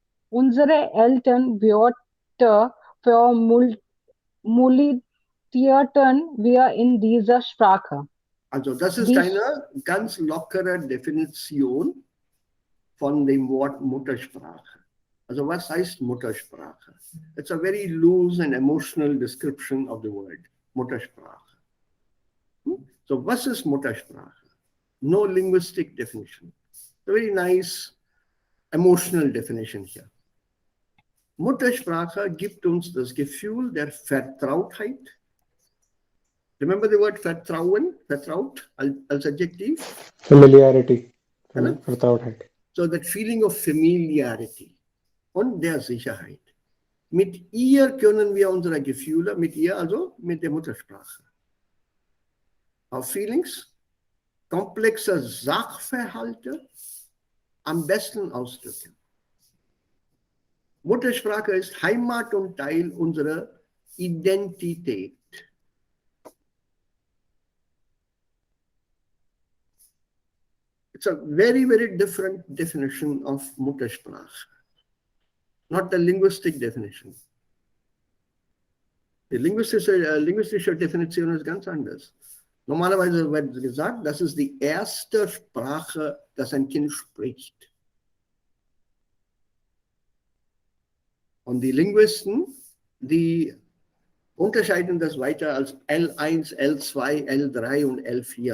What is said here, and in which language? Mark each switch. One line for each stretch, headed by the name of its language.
German: Unsere Eltern Wörter formulierten wir in dieser Sprache. Also das ist eine ganz lockere Definition von dem Wort Muttersprache. Also was heißt Muttersprache?
English: It's a very loose and emotional description of the word.
German: Muttersprache. So, was ist Muttersprache?
English: No linguistic definition. A very nice emotional definition here.
German: Muttersprache gibt uns das Gefühl der Vertrautheit.
English: Remember the word Vertrauen? Vertraut
German: als Adjektiv?
English: Familiarity. Vertrautheit. So, that feeling of familiarity
German: und der Sicherheit. Mit ihr können wir unsere Gefühle, mit ihr also mit der Muttersprache,
English: our feelings,
German: komplexe Sachverhalte am besten ausdrücken. Muttersprache ist Heimat und Teil unserer Identität.
English: It's a very, very different definition of Muttersprache. Not the linguistic definition.
German: Die linguistische Definition ist ganz anders. Normalerweise wird gesagt, das ist die erste Sprache, das ein Kind spricht. Und die Linguisten, die unterscheiden das weiter als L1, L2, L3 und L4.